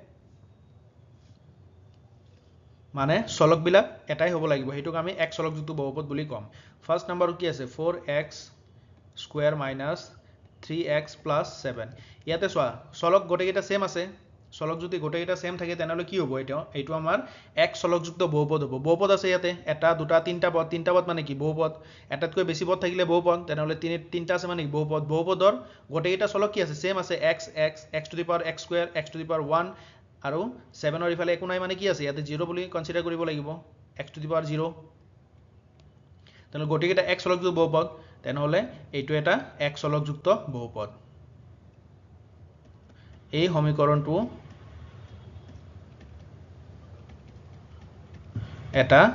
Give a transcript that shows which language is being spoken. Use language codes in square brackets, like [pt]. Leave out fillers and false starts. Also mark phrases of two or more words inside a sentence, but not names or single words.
[as] মানে চলকবিলাক এটাই হ'ব লাগিব হেতুক আমি এক চলকযুক্ত বহুপদ বুলি কম [en] first number [as] কি আছে [en] 4x square minus 3x plus 7 [as] ইয়াতে চোৱা চলক গোটেইকেইটা সেম আছে চলক যদি গোটেইকেইটা সেম থাকে তেনেহলে কি হ'ব এইটো আমাৰ এক চলকযুক্ত বহুপদ হ'ব বহুপদ আছে ইয়াতে এটা দুটা তিনটা পদ মানে কি বহুপদ এটাতকৈ বেছি পদ থাকিলে বহুপদ তেনেহলে তিনটা আছে মানে কি বহুপদৰ গোটেইকেইটা চলক কি আছে সেম আছে [en] x x x to the power x square x to the power 1 [as] আৰু 7 ৰ ইফালে একো নাই মানে কি আছে ইয়াতে 0 বুলি কনসিডাৰ কৰিব লাগিব [en] x to the power 0 [as] তেনেহলে গোটেইকেইটা এক চলকযুক্ত বহুপদ তেনেহলে এইটো এটা এক চলকযুক্ত বহুপদ এই সমীকৰণটো এটা